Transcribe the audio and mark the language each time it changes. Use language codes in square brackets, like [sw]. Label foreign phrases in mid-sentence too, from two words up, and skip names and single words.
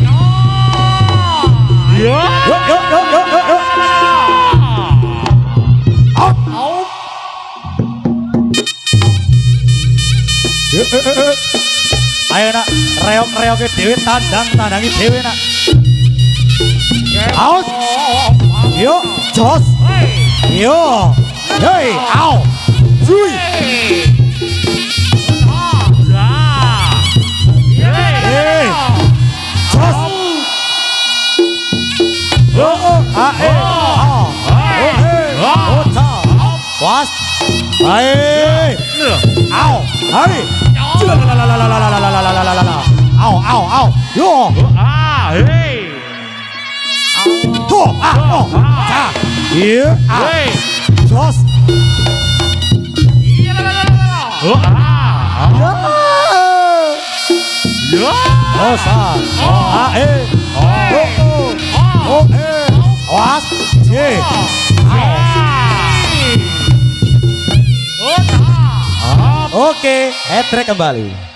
[jv] Yuk. Out. Ayo nak, reok-reoke dhewe tandangi dhewe nak. Out. Yuk, jos. Yuk. Hei, au. Zui. Hei. Jos. Was. Hai. Au. Hai. Au. Yo. Tuh. Iya. Jos. Was. [id] Oke, hat-trick kembali.